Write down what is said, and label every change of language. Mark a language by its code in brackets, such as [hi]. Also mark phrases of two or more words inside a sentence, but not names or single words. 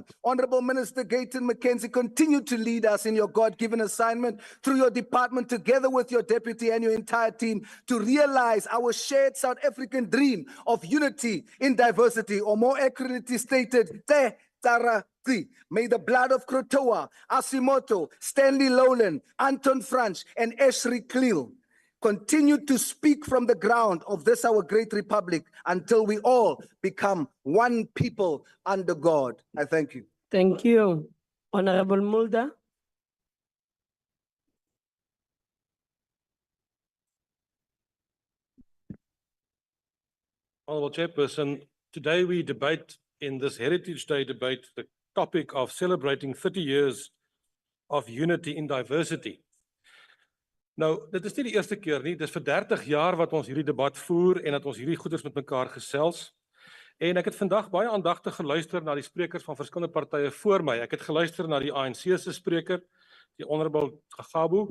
[en] Honorable Minister Gayton McKenzie, continue to lead us in your God-given assignment through your department, together with your deputy and your entire team, to realize our shared South African dream of unity in diversity, or more accurately stated, Te Tara Tri. May the blood of Krotoa, Asimoto, Stanley Lowland, Anton Franch, and Esri Kleel continue to speak from the ground of this our great republic until we all become one people under God. I thank you. Thank you. Honorable Mulder. Honorable Chairperson, today we debate in this Heritage Day debate the topic of celebrating 30 years of unity in diversity. [af] Nou, dit is nie die eerste keer nie, dit is vir 30 jaar wat ons hierdie debat voer en dat ons hierdie goeders met mekaar gesels. En ek het vandag baie aandagtig geluister na die sprekers van verskillende partye voor my. Ek het geluister na die ANC se spreker, die Honorable Gagabu.